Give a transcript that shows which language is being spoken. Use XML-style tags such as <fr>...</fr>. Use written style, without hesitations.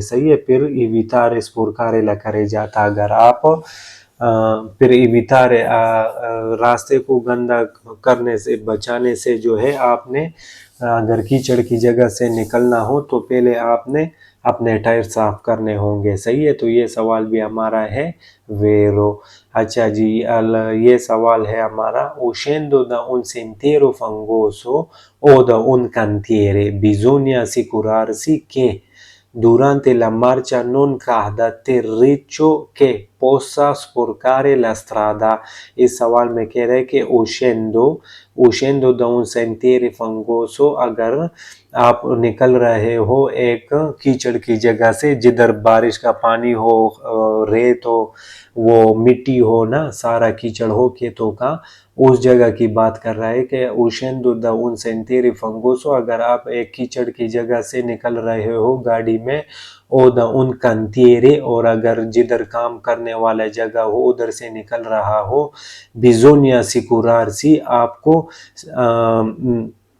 <hi>सही है, फिर इवितारे स्पुरकारे ला करे जाता, अगर आप फिर इवितारे रास्ते को गंदा करने से बचाने से जो है, आपने अगर कीचड़ की जगह से निकलना हो तो पहले आपने अपने टायर साफ करने होंगे। सही है, तो ये सवाल भी हमारा है वेरो। अच्छा जी, ये सवाल है हमारा</hi> <it>uscendo da un sentiero fangoso o da un cantiere bisogna assicurarsi che durante la marcia non cada terriccio che possa sporcare la strada।</it> <hi>इस सवाल में कह रहे हैं कि</hi> <it>uscendo da un sentiero fangoso,</it> <hi>अगर आप निकल रहे हो एक कीचड़ की जगह से, जिधर बारिश का पानी हो, रेत हो, वो मिट्टी हो ना, सारा कीचड़ हो खेतों का, उस जगह की बात कर रहा है कि</hi> <it>uscendo da un sentiero fangoso,</it> <hi>अगर आप एक कीचड़ की जगह से निकल रहे हो गाड़ी में,</hi> <it>o da un cantiere,</it> <hi>और अगर जिधर काम करने वाला जगह हो उधर से निकल रहा हो,</hi> <it>bisogna assicurarsi,</it> <hi>आपको</hi>